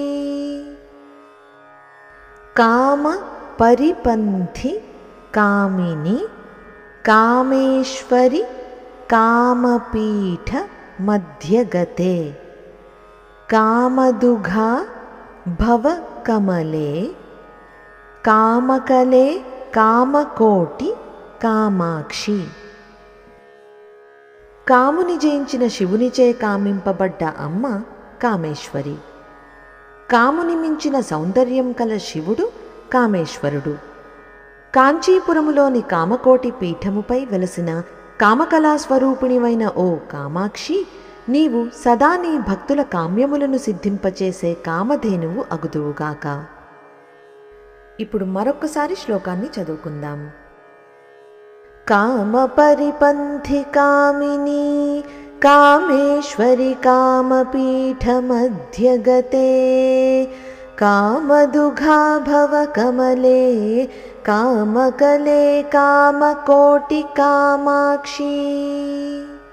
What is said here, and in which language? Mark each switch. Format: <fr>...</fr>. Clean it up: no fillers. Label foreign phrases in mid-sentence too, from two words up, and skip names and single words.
<sa>कामपरिपन्थि कामिनी कामेश्वरि कामपीठमध्यगते कामदुघा भवकमले कामकले कामकोटि కామాక్షి.</sa> <te>కాముని జయించిన శివునిచే కామింపబడ్డ అమ్మ కామేశ్వరి. కాముని మించిన సౌందర్యం కల శివుడు కామేశ్వరుడు. కాంచీపురములోని కామకోటి పీఠముపై వెలసిన కామకళాస్వరూపిణివైన ఓ కామాక్షి, నీవు సదా నీ భక్తుల కామ్యములను సిద్ధింపచేసే కామధేనువు అగుదువుగాక. ఇప్పుడు మరొక్కసారి శ్లోకాన్ని చదువుకుందాం.</te> <sa>कामपरिपन्थि कामिनी कामेश्वरि कामपीठमध्यगते कामदुघा भवकमले कामकले कामकोटिकामाक्षी.</sa>